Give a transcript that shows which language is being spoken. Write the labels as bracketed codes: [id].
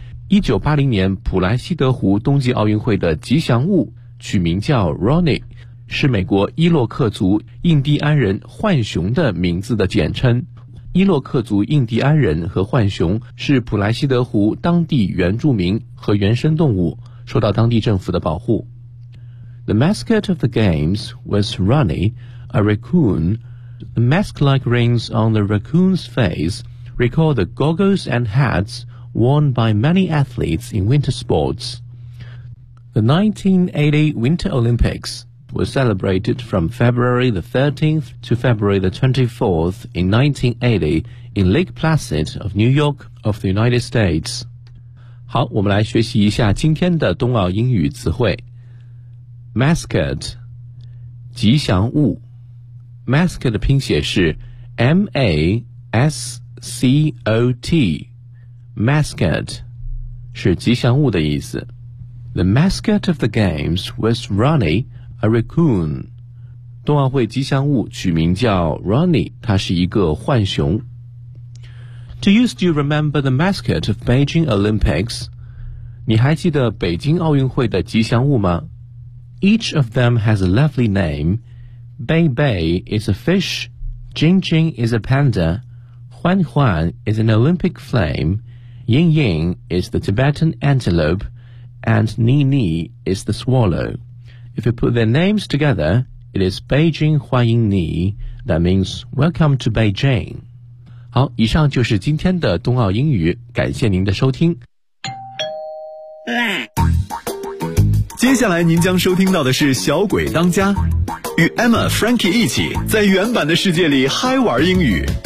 [zh] 1980年普莱西德湖冬季奥运会的吉祥物取名叫 Ronnie， 是美国伊洛克族印第安人浣熊的名字的简称。伊洛克族印第安人和浣熊是普莱西德湖当地原住民和原生动物，受到当地政府的保护。 [en] The mascot of the games was Ronnie, a raccoon. The mask-like rings on the raccoon's face recall the goggles and hats worn by many athletes in winter sports. The 1980 Winter Olympics was celebrated from February the 13th to February the 24th in 1980 in Lake Placid of New York of the United States. [zh] 好，我们来学习一下今天的冬奥英语词汇。 Mascot, 吉祥物。Mascot 的拼写是 M-A-S-C-O-T. Mascot 是吉祥物的意思。 [en] The mascot of the games was Ronnie, a raccoon. [zh] 冬奥会吉祥物取名叫 Ronnie, 他是一个浣熊。 [en] Do you still remember the mascot of Beijing Olympics? [zh] 你还记得北京奥运会的吉祥物吗？ [en] Each of them has a lovely name. Bei Bei is a fish. Jing Jing is a panda. Huan Huan is an Olympic flame. Ying Ying is the Tibetan antelope. And Ni Ni is the swallow. If you put their names together, it is Beijing Huaying Ni. That means welcome to Beijing. [zh] 好，以上就是今天的冬奥英语，感谢您的收听。接下来您将收听到的是小鬼当家，与 Emma Frankie 一起在原版的世界里嗨玩英语。